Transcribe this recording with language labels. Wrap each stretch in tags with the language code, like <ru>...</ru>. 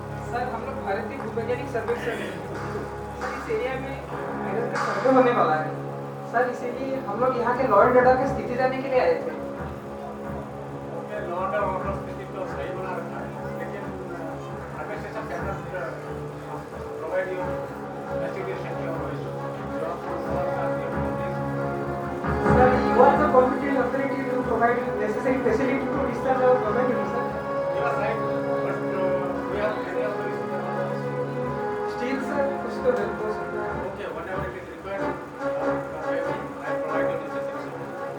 <hi>Sir, हम लोग भारतीय भूवैज्ञानिक सर्वेक्षण में सर इस एरिया में आयरन का सर्वे होने वाला है सर, इसीलिए हम लोग यहाँ के लॉ एंड ऑर्डर की स्थिति जानने के लिए आए थे। लॉ एंड ऑर्डर स्थिति तो सही बना रखा है, लेकिन</hi> <en>Administration can provide you education Sir, you are the competent authority to provide necessary facility to discharge our government duty, sir. You are right, but we have many other issues.</en> <hi>Still, sir, कुछ तो help हो सकता है।</hi> <en>Okay, whenever it is required, I provide you necessary support.</en>